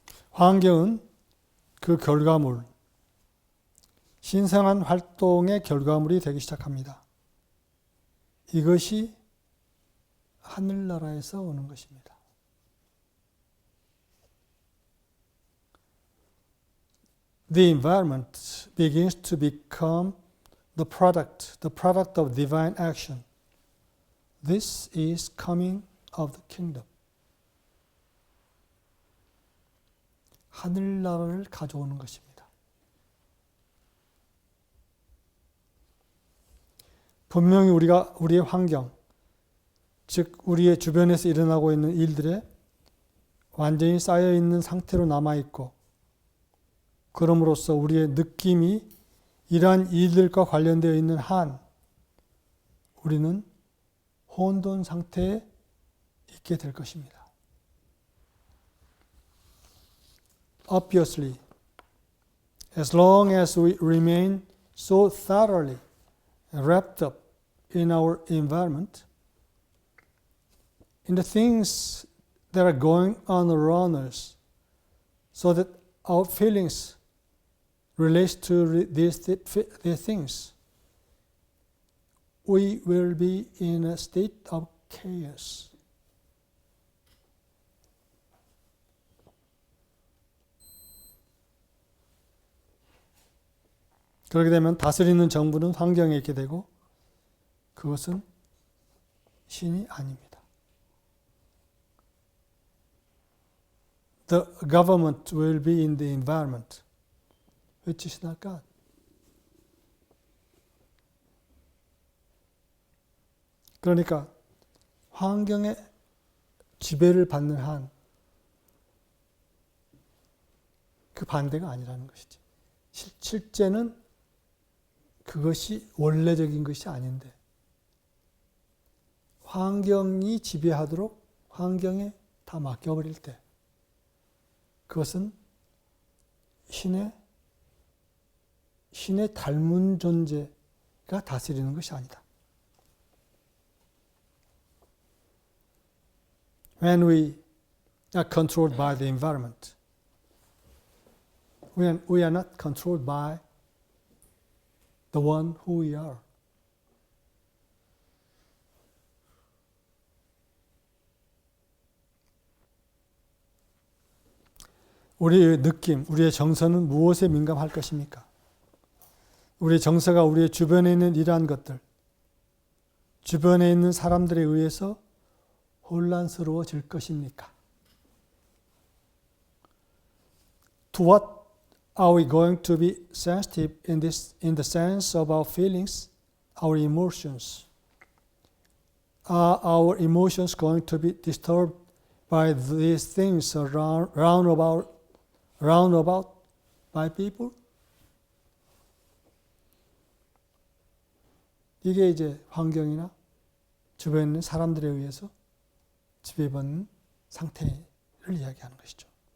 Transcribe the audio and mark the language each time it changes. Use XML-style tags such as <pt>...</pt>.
<ko>환경은 그 결과물, 신성한 활동의 결과물이 되기 시작합니다. 이것이 하늘나라에서 오는 것입니다.</ko> <en>The environment begins to become the product of divine action. This is coming of the kingdom.</en> <ko>하늘나라를 가져오는 것입니다. 분명히 우리의 환경, 즉 우리의 주변에서 일어나고 있는 일들에 완전히 쌓여 있는 상태로 남아 있고, 그럼으로써 우리의 느낌이 이러한 일들과 관련되어 있는 한 우리는 혼돈 상태에 있게 될 것입니다.</ko> <en>Obviously, as long as we remain so thoroughly wrapped up in our environment, in the things that are going on around us, so that our feelings relate to these things, we will be in a state of chaos.</en> <ko>그렇게 되면 다스리는 정부는 환경에 있게 되고 그것은 신이 아닙니다.</ko> <en>The government will be in the environment, which is not God.</en> <ko>그러니까 환경의 지배를 받는 한 그 반대가 아니라는 것이지. 실제는 그것이 원래적인 것이 아닌데 환경이 지배하도록 환경에 다 맡겨버릴 때 그것은 신의 닮은 존재가 다스리는 것이 아니다.</ko> <en>When we are controlled by the environment, we are not controlled by the one who we are.</en> <ko>우리의 느낌, 우리의 정서는 무엇에 민감할 것입니까? 우리의 정서가 우리의 주변에 있는 이러한 것들, 주변에 있는 사람들에 의해서 혼란스러워질 것입니까?</ko> <en>To what are we going to be sensitive in the sense of our feelings, our emotions, Are our emotions going to be disturbed by these things round about by people?</en> <ko>이게 이제 환경이나 주변에 있는 사람들에 의해서 지배받는 상태를 이야기하는 것이죠.</ko>